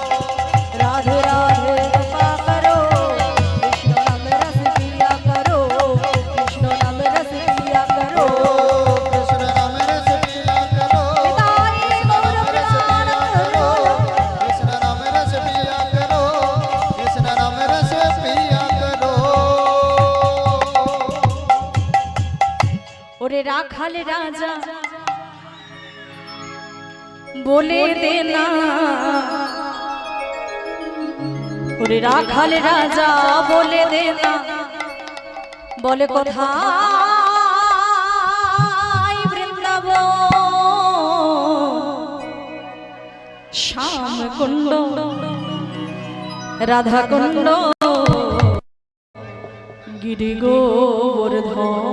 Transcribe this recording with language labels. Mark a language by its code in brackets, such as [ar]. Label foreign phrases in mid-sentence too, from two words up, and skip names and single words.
[hi] राधे राधे जपा करो कृष्ण नाम रस पिया करो कृष्ण नाम रस पिया करो कृष्ण नाम रस पिया करो निताई गौर प्राण करो कृष्ण नाम रस पिया करो कृष्ण नाम रस पिया करो [bn] ওরে রাখাল রাজা বলে দে না ওরে রাখাল রাজা বলে দে না বলে कोথায় বৃন্দাবন শ্যাম কুণ্ড রাধা কুণ্ড গিরি গোবর্ধন